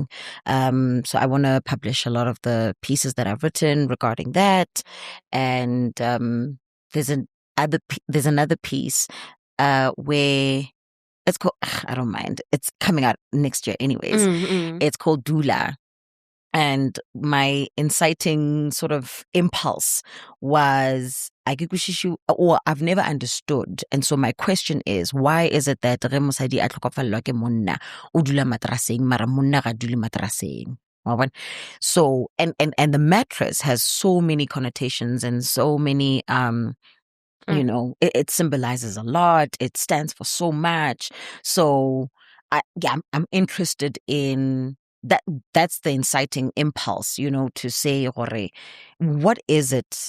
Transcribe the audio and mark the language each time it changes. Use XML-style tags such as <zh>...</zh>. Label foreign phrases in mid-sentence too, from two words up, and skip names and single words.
<en>So I want to publish a lot of the pieces that I've written regarding that, and there's another piece where it's called, I don't mind, it's coming out next year anyways. It's called Dula. And my inciting sort of impulse was, I've never understood. And so my question is, why is it that</en> <tn>re mosadi a tlhokafalelwa ke monna o dula matraseng mara monna ga dule matraseng?</tn> <en>So and the mattress has so many connotations and so many it symbolizes a lot. It stands for so much. So I'm interested in that. That's the inciting impulse, to say, what is it?</en>